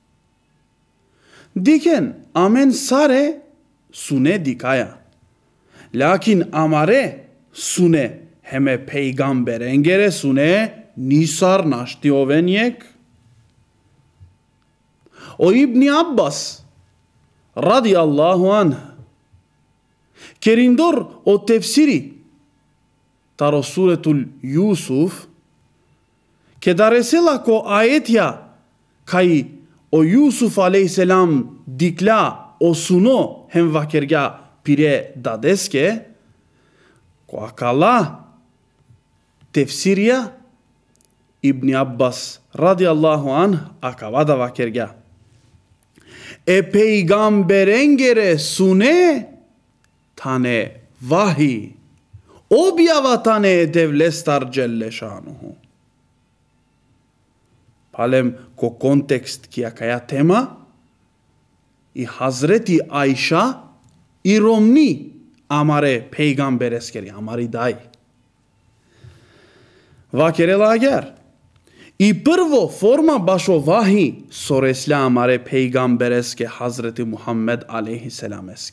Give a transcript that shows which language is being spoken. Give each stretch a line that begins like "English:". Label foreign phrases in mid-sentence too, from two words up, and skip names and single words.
Romany: Diken amen sare sune dikaya. Lakin amare sune heme peygamberengere sune nisar naşti ovenyek. O İbni Abbas
Arabic: رضي الله عنه
Romany: kerindor o tefsiri taro suretul Yusuf ke daresela ko ayetja kaj o Yusuf aleyhisselam dikla o suno hem vakerga pire dadeske ko akala tefsirja İbni Abbas
Arabic: رضي الله عنه
Romany: akavada vakerga peygamberengere sune tane vahiy objava tane devlestar
Arabic: جل شأنه.
Romany: Palem ko kontekst ki akaja tema i Hazreti Ajša i romni amare peygambereskeri amari daj. Vakerela ager i prvo forma bašo vahi soresla amare peygambereske Hazreti Muhammed aleyhisselameske.